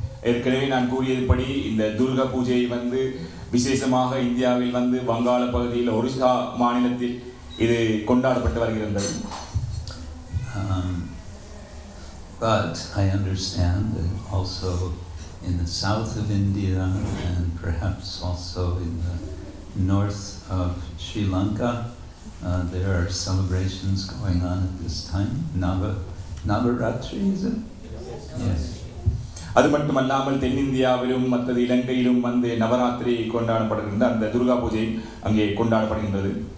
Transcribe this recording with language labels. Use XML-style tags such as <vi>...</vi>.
<ta>ஏற்கனவே நான் கூறியபடி இந்த துர்கா பூஜை வந்து விசேஷமாக இந்தியாவில் வந்து வங்காள பகுதியில் ஒரிசா மாநிலத்தில் இது கொண்டாடப்பட்டு வருகிறது.</ta> <en>But I understand that also in the south of India and perhaps also in the north of Sri Lanka. There are celebrations going on at this time. Navaratri, is it? Yes.</en> <ta>அது மட்டுமல்லாமல் தென்னிந்தியாவிலும் மற்ற இலங்கையிலும் வந்து நவராத்திரி கொண்டாடப்படுகின்ற அந்த துர்கா பூஜை அங்கே கொண்டாடப்படுகின்றது.</ta>